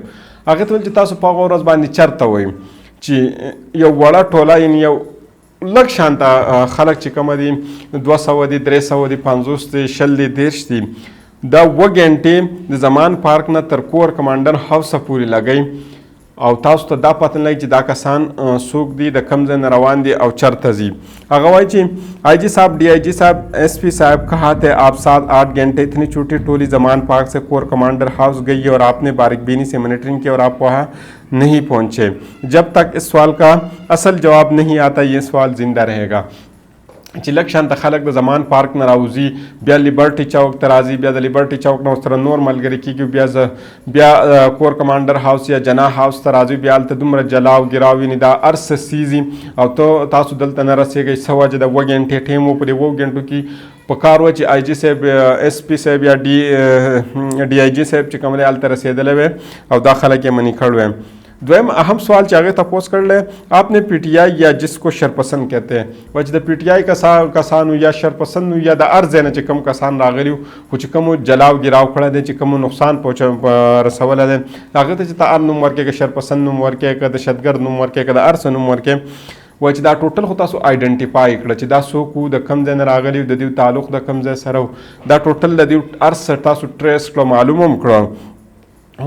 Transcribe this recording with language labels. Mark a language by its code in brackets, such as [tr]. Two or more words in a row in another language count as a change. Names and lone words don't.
[ps] هغې ته ویل چې تاسو په هغه ورځ باندې چېرته وئ چې یو وړه ټوله یعنې یو لږ شانته خلک چې کومه دي 200 دي، 300 دي، 50 دي، 100 دي، 30 دي، دا 2 غنټې د زمان پارک نه تر کور کمانډر هاوسه پورې لګئ او تاسو ته دا پته نه لګي چې دا کسان څوک دي، د کوم ځای نه روان دي او چرته ځي. هغه وایي چې [ur] آئی جی صاحب، ڈی آئی جی صاحب، ایس پی صاحب کہا تھے آپ 7-8 گھنٹے اتنی چھوٹی ٹولی زمان پارک سے کور کمانڈر ہاؤس گئی اور آپ نے باریک بینی سے مانیٹرنگ کی اور آپ وہاں نہیں پہنچے. جب تک اس سوال کا اصل جواب نہیں آتا یہ سوال زندہ رہے گا. [ps] چې لږ شانته خلک د زمان پارک نه راوځي، بیا لیبرټي چوک ته راځي، بیا د لیبرټي چوک نه ورسره نور ملګري کېږي، بیا کور کمانډر هاوس یا جناح هاوس ته راځي، بیا هلته دومره جلاو ګراو ویني دا هر څه سیزي او تاسو دلته نه رسېږئ. څه وجه د 2 غنټې ټایم و په دې 2 غنټو کې په کار و چې آی جي صاحب، ایس پي صاحب یا ڈي آی جي صاحب چې کوم دی هلته رسېدلی وی او دا خلک یې منې کړ وی. دویم اہم سوال چې هغې تپوس کړلی [ur] آپ نے پی ٹی آئی یا جس کو شرپسند کہتے ہیں [ps] و چې د پی ټي آی کسانو یا شرپسند یا د هر ځای نه چې کوم کسان راغلي خو چې کومو جلاو ګراو کړی دی، چې کومو نقصان رسولی دی هغې ته چې ته هر نوم ورکړې، که شرپسند نوم ورکړې، که دهشتګرد نوم ورکړې، که د هر څه نوم ورکړې. و چې دا ټوټل خو تاسو آیډنټیفای کړه چې دا څوک وو، د کوم ځای نه راغلي، د دوی تعلق د کوم ځای سره و، دا ټوټل د دوی هر څه تاسو ټریس کړه، معلوم هم کړه.